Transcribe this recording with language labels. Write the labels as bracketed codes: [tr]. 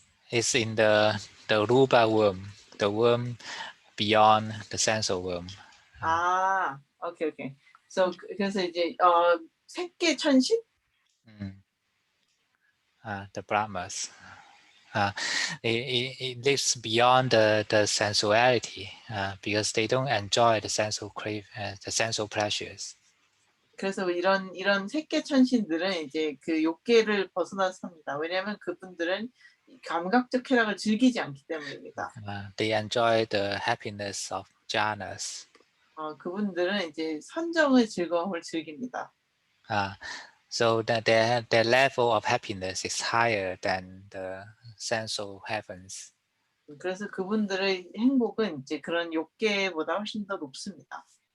[en] It's in the Rupa worm, the worm beyond the sensual worm. 오케이. [ko] So 그래서 이제 색계 천신? [en] The Brahmas. It lives beyond the sensuality because they don't enjoy the sensual the sensual pleasures. [ko] 그래서 이런 색계 천신들은 이제 그 욕계를 벗어나서 삽니다. 왜냐하면 그분들은 감각적 쾌락을 즐기지 않기 때문입니다. [en] They enjoy the happiness of jhanas. [ko] 그분들은 이제 선정의 즐거움을 즐깁니다. [en] So that their level of happiness is higher than the sensual heavens. [ko] 그래서 그분들의 행복은 이제 그런 욕계보다 훨씬 더 높습니다.